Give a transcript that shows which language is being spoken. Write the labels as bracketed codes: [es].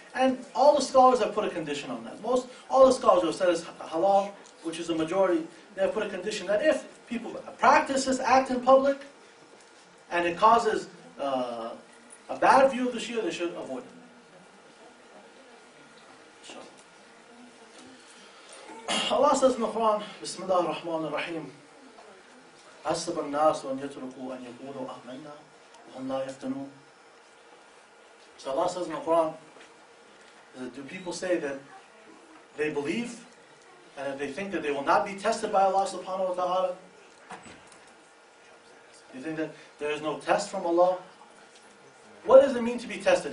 [en] And all the scholars have put a condition on that. All the scholars who have said it's halal, which is a majority, they have put a condition that if people practice this act in public, and it causes a bad view of the Shia, they should avoid it. Allah says in the Quran, Bismillah ar-Rahman ar-Rahim, [ar] حَسَّبَ النَّاسُ أَنْ يَتْرُكُوا أَنْ يَقُولُوا آمَنَّا وَهُمْ لَا يَفْتَنُونَ. [en] So Allah says in the Quran, do people say that they believe and that they think that they will not be tested by Allah subhanahu wa ta'ala? Do you think that there is no test from Allah? What does it mean to be tested?